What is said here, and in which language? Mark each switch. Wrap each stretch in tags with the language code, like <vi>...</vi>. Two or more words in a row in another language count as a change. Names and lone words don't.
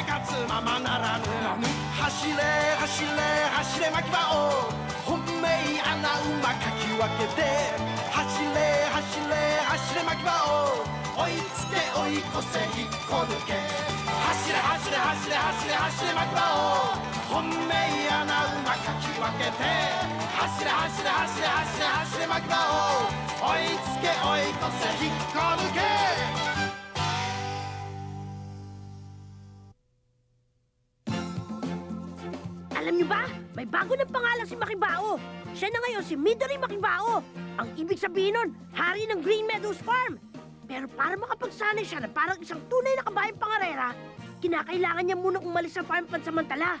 <ja>活ままならぬ走れ走れ走れ牧場を本命穴馬かき分けて走れ走れ走れ牧場を追いつけ追い越せ引っこ抜け走れ走れ走れ走れ走れ牧場を本命穴馬かき分けて走れ走れ走れ走れ走れ牧場を追いつけ追い越せ引っこ抜け</ja> <tl>Alam niyo ba, may bago ng pangalan si Makibao. Siya na ngayon si Midori Makibao. Ang ibig sabihin nun, hari ng Green Meadows Farm. Pero para makapagsanay siya na parang isang tunay na kabayang pangarera, kinakailangan niya munang umalis sa farm pansamantala.</tl>